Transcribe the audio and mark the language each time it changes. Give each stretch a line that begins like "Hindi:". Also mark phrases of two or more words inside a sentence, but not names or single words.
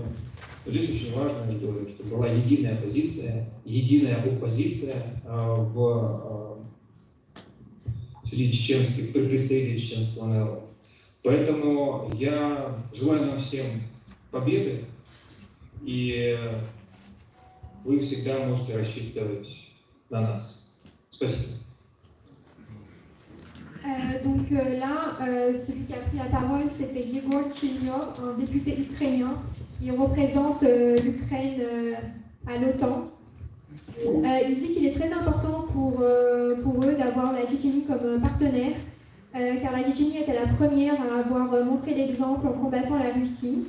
Russian: Но здесь очень важно, чтобы была единая позиция, единая оппозиция среди представителей чеченского народа. Поэтому я желаю нам всем победы, и вы всегда можете рассчитывать на нас. Спасибо.
French: Donc là, celui qui a pris la parole, c'était Yegor Chilnov, un député ukrainien. Il représente l'Ukraine à l'OTAN. Il dit qu'il est très important pour eux d'avoir la Tchétchénie comme partenaire, car la Tchétchénie était la première à avoir montré l'exemple en combattant la Russie.